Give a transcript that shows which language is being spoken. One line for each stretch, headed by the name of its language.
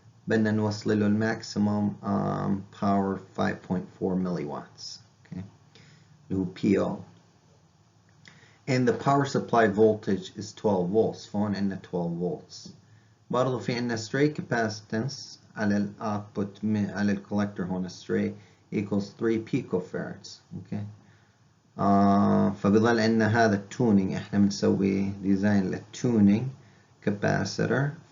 Arabic: بدنا نوصل له الماكسيموم باور 5.4 ملي واتس. Okay. اللي هو PO.
English: And the power supply voltage is 12 volts.
Arabic: فهون عندنا 12 volts. برضو في عندنا stray capacitance على ال output على ال collector هون stray equals 3 picofarads. Okay. فبظل عندنا هذا التونينج. احنا بنسوي ديزاين للتونينج capacitor.